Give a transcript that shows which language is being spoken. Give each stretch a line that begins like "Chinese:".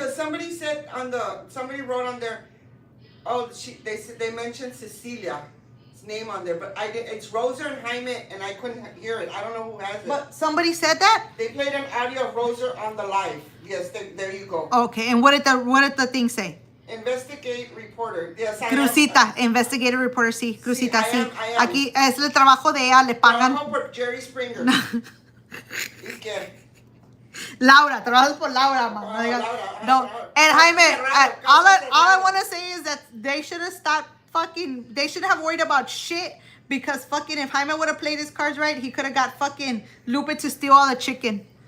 English: So somebody said somebody wrote on there, they mentioned Cecilia's name on there, but it's Rosa and Jaime, and I couldn't hear it. I don't know who has it. But somebody said that? They played an audio of Rosa on the live. Yes, there you go. Okay, and what did the thing say? Investigate reporter. Yes, I Crucita, investigative reporter, sí. Crucita, sí. I am.
Spanish: Aquí es el trabajo de ella, le pagan. Trabajo por Jerry Springer. ¿Y qué? Laura, trabajas por Laura, mamá. Laura.
English: No, and Jaime, all I want to say is that they should have stopped they should have worried about shit, because fucking if Jaime would have played his cards right, he could have got fucking Lupe to steal all the chicken.